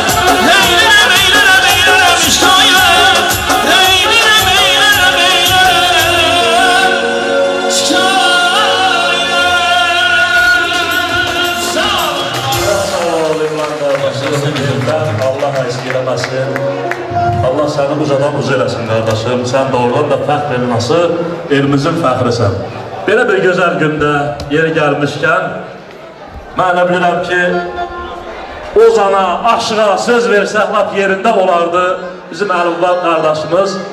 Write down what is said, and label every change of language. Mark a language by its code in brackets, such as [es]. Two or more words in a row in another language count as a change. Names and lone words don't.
[az] Eylem, eylem, eylem şikayet, eylem, eylem, eylem şikayet. Sağ ol. Sağ ol İmran kardeşim. Allah eksik eləməsin. Allah səni ucadan uca eləsin kardeşim. Sən doğrudan da fəxr elması, elimizin fəxrisən. Belə bir gözəl gündə yeri gəlmişkən, mən də bilirəm ki, Ozana, aşığa söz versək, lap yerində olardı bizim Əlibba qardaşımız.